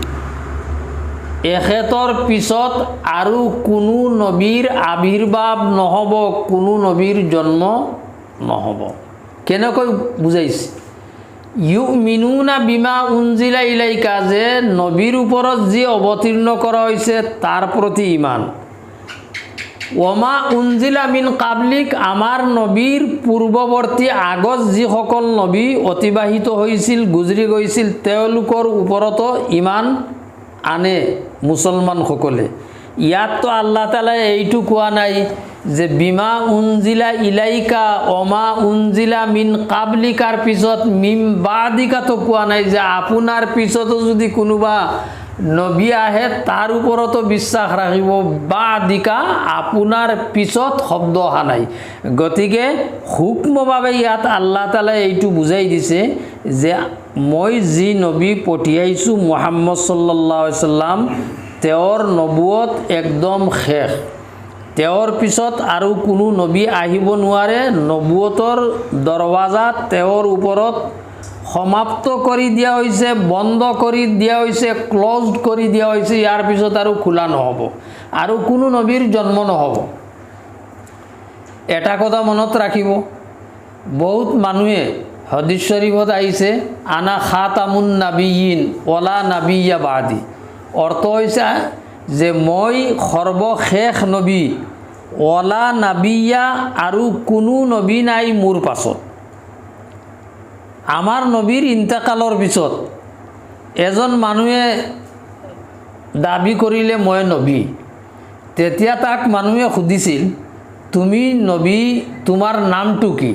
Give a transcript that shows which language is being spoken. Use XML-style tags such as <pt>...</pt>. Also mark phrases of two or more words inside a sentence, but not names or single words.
<as>এখেতৰ পিছত আৰু কোনো নবীৰ আবিৰ্ভাৱ নহ'ব কোনো নবীৰ জন্ম নহ'ব কেনেকৈ বুজাইছে</as> <ar>يؤمنون بما أنزل إليك</ar> <as>যে নবীৰ ওপৰত যি অৱতীৰ্ণ কৰা হৈছে তাৰ প্ৰতি ইমান</as> <ar>وما أنزل من قبلك</ar> <as>আমাৰ নবীৰ পূৰ্বৱৰ্তী আগত যিসকল নবী অতিবাহিত হৈছিল গুজৰি গৈছিল তেওঁলোকৰ ওপৰতো ইমান আনে মুছলমানসকলে। ইয়াততো আল্লাহ তাআলাই এইটো কোৱা নাই যে</as> <ar>بما أنزل إليك وما أنزل من قبلك</ar> <as>পিছত</as> <ar>من بعدك</ar> <as>কোৱা নাই যে আপোনাৰ পিছতো যদি কোনোবা নবী আহে তাৰ ওপৰতো বিশ্বাস ৰাখিব। বাদিকা আপোনাৰ পিছত শব্দ অহা নাই। গতিকে হুকমভাৱে ইয়াত আল্লাহ তাআলাই এইটো বুজাই দিছে যে মই যি নবী পঠিয়াইছোঁ মুহাম্মদ</as> <ar>صلى الله عليه وسلم,</ar> <as>তেওঁৰ নবুৱত একদম শেষ। তেওঁৰ পিছত আৰু কোনো নবী আহিব নোৱাৰে। নবুৱতৰ দৰৱাজা তেওঁৰ ওপৰত সমাপ্ত কৰি দিয়া হৈছে, বন্ধ কৰি দিয়া হৈছে, ক্লজড কৰি দিয়া হৈছে। ইয়াৰ পিছত আৰু খোলা নহ'ব আৰু কোনো নবীৰ জন্ম নহ'ব। এটা কথা মনত ৰাখিব, বহুত মানুহে হাদিছ শৰীফত আহিছে</as> <ar>أنا خاتم النبيين ولا نبي بعدي.</ar> <as>অৰ্থ হৈছে যে মই সৰ্বশেষ নবী,</as> <ar>ولا نبي</ar> <as>আৰু কোনো নবী নাই মোৰ পাছত। আমাৰ নবীৰ ইন্তেকালৰ পিছত এজন মানুহে দাবী কৰিলে মই নবী। তেতিয়া তাক মানুহে সুধিছিল তুমি নবী, তোমাৰ নামটো কি?</as>